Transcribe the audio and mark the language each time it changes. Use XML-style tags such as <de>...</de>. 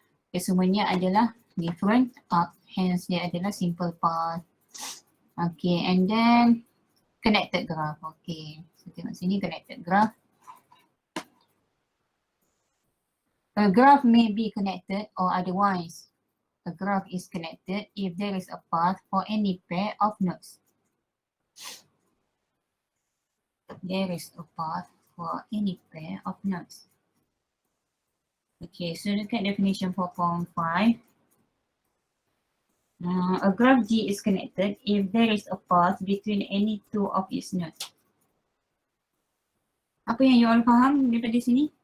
<ms>Okay, semuanya adalah different up. Hence dia adalah simple path.</ms> <en>Okay, and then connected graph. Okay, so</en> <ms>tengok sini</ms> <en>connected graph. A graph may be connected or otherwise. A graph is connected if there is a path for any pair of nodes. There is a path for any pair of nodes. Okay, so look at definition 4.5. A graph G is connected if there is a path between any two of its nodes.</en> <ms>Apa yang</ms> <en>you all</en> <ms>faham daripada sini?</ms>